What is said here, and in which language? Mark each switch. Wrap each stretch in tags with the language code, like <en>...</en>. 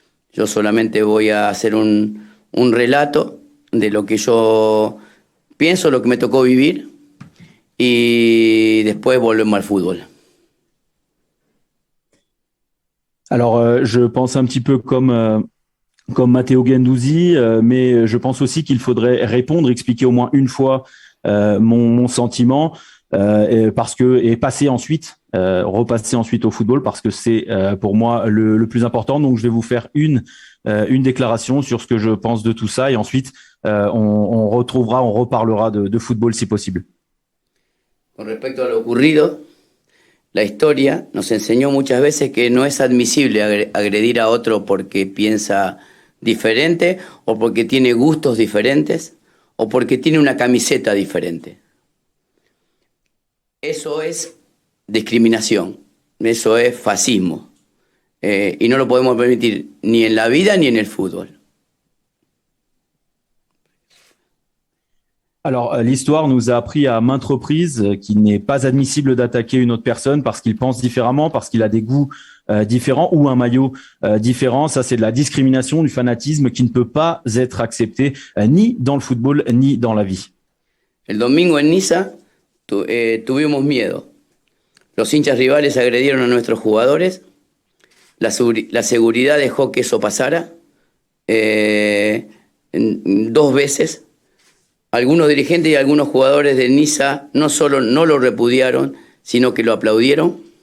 <es>Yo solamente voy a hacer un relato de lo que yo pienso, lo que me tocó vivir, y después volvemos al fútbol.</es> <fr>Alors, je pense un petit peu comme Matteo Guendouzi, mais je pense aussi qu'il faudrait répondre, expliquer au moins une fois mon sentiment, et passer ensuite, repasser ensuite au football, parce que c'est pour moi le plus important. Donc, je vais vous faire une déclaration sur ce que je pense de tout ça, et ensuite on reparlera de football si possible.</fr> <es>Con respecto a lo ocurrido, la historia nos enseñó muchas veces que no es admisible agredir a otro porque piensa diferente o porque tiene gustos diferentes o porque tiene una camiseta diferente. Eso es discriminación, eso es fascismo, y no lo podemos permitir ni en la vida ni en el fútbol.</es> <fr>Alors, l'histoire nous a appris à maintes reprises qu'il n'est pas admissible d'attaquer une autre personne parce qu'il pense différemment, parce qu'il a des goûts différents ou un maillot différent. Ça, c'est de la discrimination, du fanatisme qui ne peut pas être accepté ni dans le football ni dans la vie.</fr> <es>El domingo en Niza tuvimos miedo. Los hinchas rivales agredieron a nuestros jugadores. La seguridad dejó que eso pasara 2 veces. Algunos dirigentes y algunos jugadores de Niza no solo no lo repudiaron, sino que lo aplaudieron.</es>